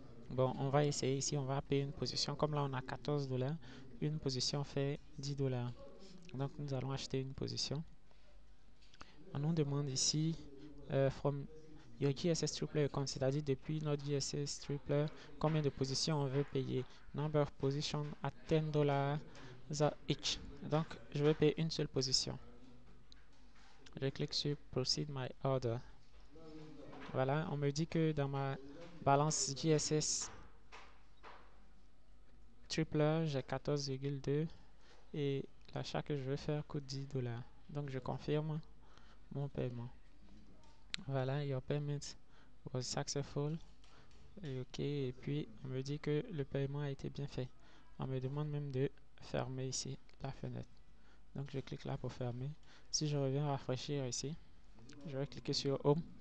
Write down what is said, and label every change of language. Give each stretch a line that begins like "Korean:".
French: Bon, on va essayer ici, on va payer une position. Comme là, on a 14 $, une position fait 10 $. Donc, nous allons acheter une position. On nous demande ici,
English: from your JSS Tripler account,
French: c'est-à-dire depuis notre JSS Tripler, combien de positions on veut payer.
English: Number of positions at 10 $ each.
French: Donc, je vais payer une seule position. Je clique sur Proceed My Order. Voilà, on me dit que dans ma balance JSS Tripler, j'ai 14,2 et l'achat que je vais faire coûte 10 $. Donc, je confirme mon paiement. Voilà,
English: your payment was successful.
French: Et OK, et puis on me dit que le paiement a été bien fait. On me demande même de fermer ici la fenêtre. Donc, je clique là pour fermer. Si je reviens rafraîchir ici, je vais cliquer sur Home.